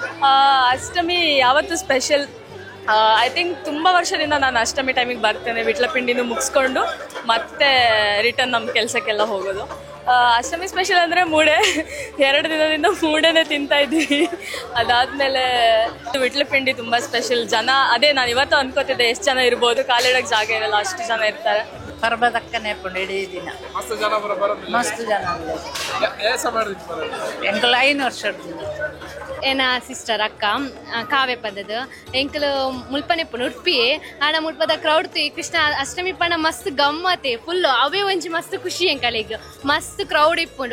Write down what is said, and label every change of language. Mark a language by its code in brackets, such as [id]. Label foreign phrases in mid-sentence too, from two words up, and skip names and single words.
[kn] ಅಷ್ಟಮಿ ಯಾವತ್ತು ಸ್ಪೆಷಲ್ [en] I think [kn] ತುಂಬ ವರ್ಷದಿಂದ ನಾನು ಅಷ್ಟಮಿ ಟೈಮಿಗೆ ಬರ್ತೇನೆ, ವಿಟ್ಲಪಿಂಡಿನೂ ಮುಗಿಸ್ಕೊಂಡು ಮತ್ತೆ ರಿಟರ್ನ್ ನಮ್ಮ ಕೆಲಸಕ್ಕೆಲ್ಲ ಹೋಗೋದು. ಅಷ್ಟಮಿ ಸ್ಪೆಷಲ್ ಅಂದರೆ ಮೂಡೆ, 2 ದಿನದಿಂದ ಮೂಡೆನೇ ತಿಂತಾ ಇದ್ದೀವಿ. ಅದಾದಮೇಲೆ ವಿಟ್ಲಪಿಂಡಿ ತುಂಬ ಸ್ಪೆಷಲ್. ಜನ ಅದೇ ನಾನು ಇವತ್ತು ಅನ್ಕೋತಿದ್ದೆ ಎಷ್ಟು ಜನ ಇರ್ಬೋದು, ಕಾಲಿಡಕ್ಕೆ ಜಾಗ ಇರಲ್ಲ, ಅಷ್ಟು ಜನ ಇರ್ತಾರೆ. [tcy] ಪರ್ಬದಕ್ಕನೆ ಇಡೀ ದಿನ ಮಸ್ತ್ ಜನ ಎಂಕಲ್ 5 ವರ್ಷದಿಂದ ಏನ ಸಿಸ್ಟರ್ ಅಕ್ಕ ಕಾವ್ಯ ಪದದ ಎಂಕಲ್ ಮುಲ್ಪನೆ ಉಡುಪಿ ಆಡ ಮುಲ್ಪದ ಕ್ರೌಡ್ ತಿ ಕೃಷ್ಣ ಅಷ್ಟಮಿ ಪಂಡ ಮಸ್ತ್ ಗಮ್ಮತೆ ಫುಲ್ ಅವೇ ಒಂಜಿ ಮಸ್ತ್ ಖುಷಿ ಎಂಕಲಿಗೆ ಮಸ್ತ್ ಕ್ರೌಡ್ ಇಪ್ಪುಂಡು.